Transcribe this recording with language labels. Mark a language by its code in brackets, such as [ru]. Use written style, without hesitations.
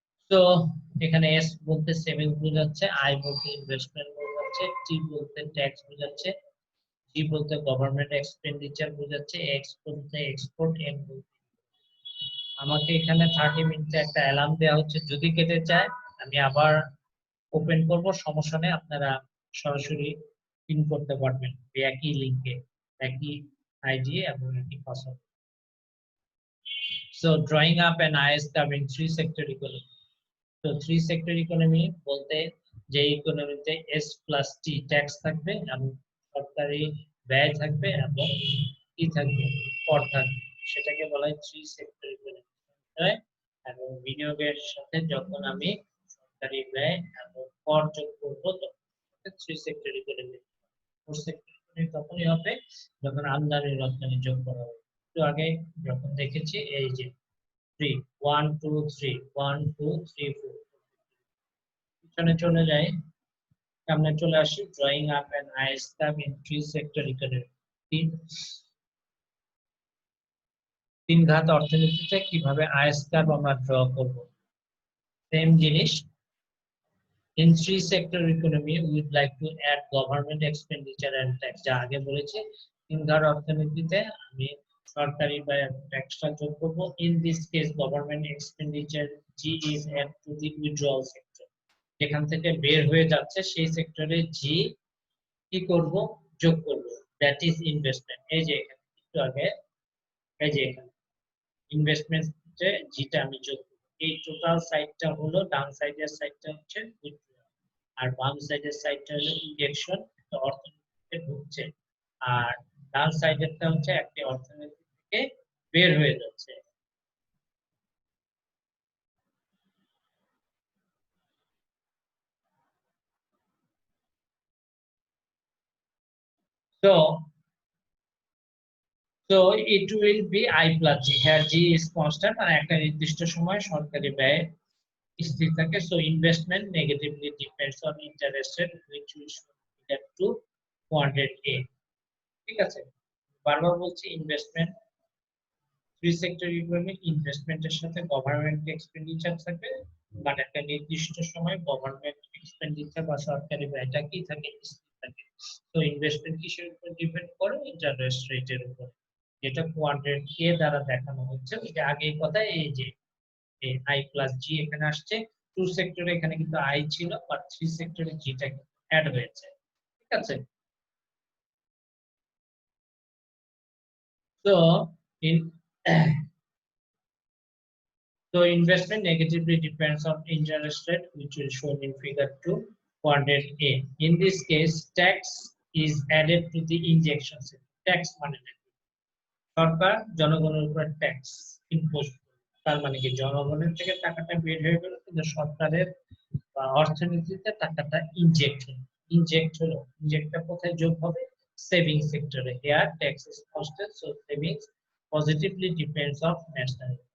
[bn] তো এখানে এস বলতে সেভিংস বোঝাচ্ছে, আই বলতে ইনভেস্টমেন্ট বোঝাচ্ছে, টি বলতে ট্যাক্স বোঝাচ্ছে, জি বলতে গভর্নমেন্ট এক্সপেন্ডিচার বোঝাচ্ছে, এক্স বলতে এক্সপোর্ট, এম বলতে। আমাকে এখানে 30 মিনিটে একটা অ্যালার্ম দেওয়া হচ্ছে, যদি কেটে যায় আমি আবার ওপেন করব, সমস্যা নেই, আপনারা সরাসরি পিন করতে পারবেন একই লিংকে, একই আইডি এবং একই password. [en] So drawing up an IS curve in three sector economy. [bn] তো থ্রি সেক্টর ইকোনমি বলতে যে ইকোনমিতে এস প্লাস টি ট্যাক্স থাকবে এবং শর্ত সরকারি ব্যয় থাকবে এবং কি থাকবে, কর থাকবে। সেটাকে বলা হয় থ্রি সেক্টর ইকোনমি। এবং বিনিয়োগের সাথে যখন আমি সরকারি ব্যয় এবং কর যোগ করবো তখন three sector economy. Four sector economy তখনই হবে যখন আমদানি রপ্তানি যোগ করা হবে। একটু আগে যখন দেখেছি এই যে 3 1 2 3 1 2 3 4 পিছনে চলে যাই, সামনে চলে আসি [en] Drawing up an IS curve in three sector economy. [bn] তিন ঘাত অর্থনীতিতে কিভাবে আইস কার্ভ আমরা ড্র করব। সেম জিনিস, [en] in three sector economy we would like to add government expenditure and tax, [bn] যা আগে বলেছি। তিন ঘাত অর্থনীতিতে আমি সরকারি ব্যয় ট্যাক্সটা যোগ করব। [en] in this case government expenditure G is add to the withdrawal sector, [bn] যেখান থেকে বের হয়ে যাচ্ছে সেই সেক্টরে জি কি করব, যোগ করব, [en] That is investment. [bn] এই যে এখানে একটু আগে এই যে এখানে ইনভেস্টমেন্টে জিটা আমি যোগ করব। এই টোটাল সাইডটা হলো ডান সাইডের সাইডটা হচ্ছে withdrawal, আর বাম সাইডের সাইডটা হলো ইনজেকশন, অর্থনীতিতে ঢুকছে, আর ডান সাইডেরটা হচ্ছে একটি অর্থনীতি থেকে বের হয়ে যাচ্ছে। [en] So it will be I plus G. Here G is constant and [bn] একটা নির্দিষ্ট সময় সরকারি ব্যয় স্থির থাকে। [en] So investment negatively depends on interest rate which will get to quadrant A. [bn] ঠিক আছে, বারবার বলছি ইনভেস্টমেন্ট থ্রি সেক্টর ইকোনমি, ইনভেস্টমেন্টের সাথে গভর্নমেন্ট এক্সপেন্ডিচার থাকবে, বাট একটা নির্দিষ্ট সময় গভর্নমেন্ট এক্সপেন্ডিচার বা সরকারি ব্যয়টা কি থাকে, স্থির থাকে। তো ইনভেস্টমেন্ট কিসের উপর ডিপেন্ড করে, ইন্টারেস্ট রেটের উপর, যেটা কোয়াড্রেন্ট এ দ্বারা দেখানো হচ্ছে। এটা আগেই কথা, এই যে আই প্লাস জি এখানে আসছে। টু সেক্টরে এখানে কিন্তু আই ছিল, বাট থ্রি সেক্টরে জিটা অ্যাড হয়েছে। ঠিক আছে, তো in [en] so investment negatively depends on interest rate, which will show in figure 2, quadrant A. In this case, tax is added to the injection system. [bn] Tax মানে সরকার জনগণের উপর ট্যাক্স ইম্পোজ, তার মানে কি জনগণের থেকে টাকাটা বের হয়ে গেল, কিন্তু সরকারের অর্থনীতিতে টাকাটা ইনজেক্ট হলো। ইনজেক্টটা কোথায় যোগ হবে, সেভিং সেক্টরে। [en] Here tax is constant, so savings positively depends of national.